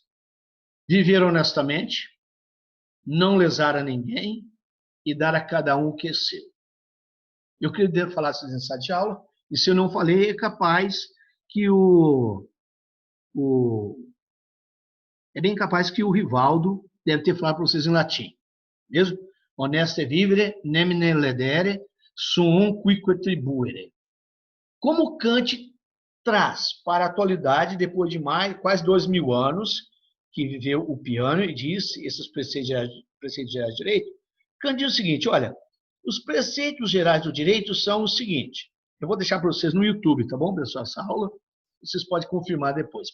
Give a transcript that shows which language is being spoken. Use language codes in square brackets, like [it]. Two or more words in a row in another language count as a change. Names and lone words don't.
[pt] Viver honestamente, não lesar a ninguém e dar a cada um o que é seu. Eu queria falar isso em sala de aula, e se eu não falei, é capaz que é bem capaz que o Rivaldo deve ter falado para vocês em latim. Mesmo? [la] Honeste vivere, nemine ledere, suum quique tribuere. [pt] Como Kant traz para a atualidade, depois de quase 2000 anos, que viveu o piano e disse esses preceitos gerais do direito, Kant diz o seguinte, olha, os preceitos gerais do direito são o seguinte, eu vou deixar para vocês no YouTube, tá bom, pessoal, essa aula, vocês podem confirmar depois.